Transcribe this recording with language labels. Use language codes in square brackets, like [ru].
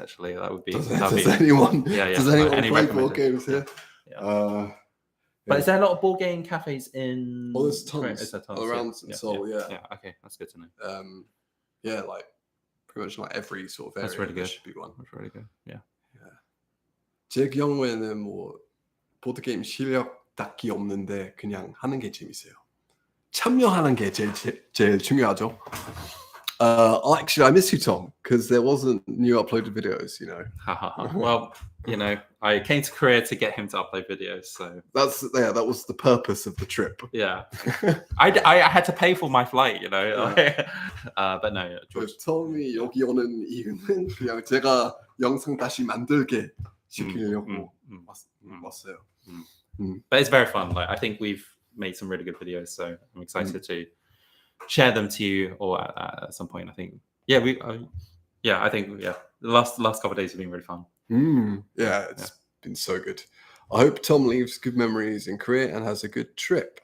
[en] Actually, that would be. Does anyone? Does anyone play board games here? But is there a lot of board game cafes in? Oh, there's tons around Seoul. Yeah. Okay, that's good to know. Like pretty much like every sort of area. That's really good. Should be one. That's really good. Yeah. [ko] 제 경우에는 뭐 보드 게임 실력 딱히 없는데 그냥 하는 게 재밌어요. 참여하는 게 제일 중요하죠. [en] Actually, I miss you, Tom, because there wasn't new uploaded videos, you know. Well, I came to Korea to get him to upload videos, so that was the purpose of the trip. Yeah, I had to pay for my flight, but no, George. [ko] 톰이 여기 오는 이유는 그냥 제가 영상 다시 만들게 시키려고 왔어요. [en] But it's very fun. Like I think we've made some really good videos, so I'm excited to share them to you or at some point. I think I think the last couple of days have been really fun. It's been so good. I hope Tom leaves good memories in Korea and has a good trip.